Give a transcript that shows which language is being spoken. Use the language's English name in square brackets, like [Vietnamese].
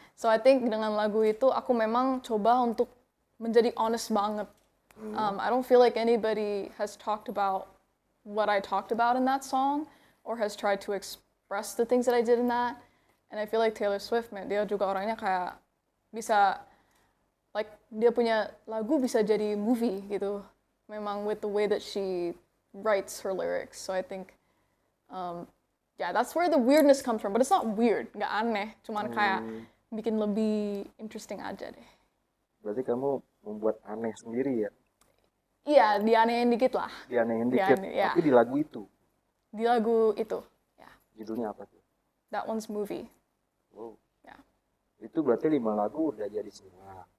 [English] So I think [Indonesian] dengan lagu itu aku memang coba untuk menjadi honest banget. [English] I don't feel like anybody has talked about what I talked about in that song or has tried to express the things that I did in that. And I feel like Taylor Swift, man, [Indonesian] dia juga orangnya kayak bisa, like dia punya lagu bisa jadi movie gitu. [English] Memang with the way that she writes her lyrics. So I think yeah, that's where the weirdness comes from. But it's not weird, [Indonesian] nggak aneh. Cuman kayak bikin lebih interesting aja deh. Berarti kamu membuat aneh sendiri ya? Iya, dianehin dikit lah. Dianehin dikit, ya. tapi di lagu itu. Di lagu itu, ya. Judulnya apa tuh? [English] That one's Movie. Wow. [Indonesian] Ya. Itu berarti 5 lagu udah jadi semua.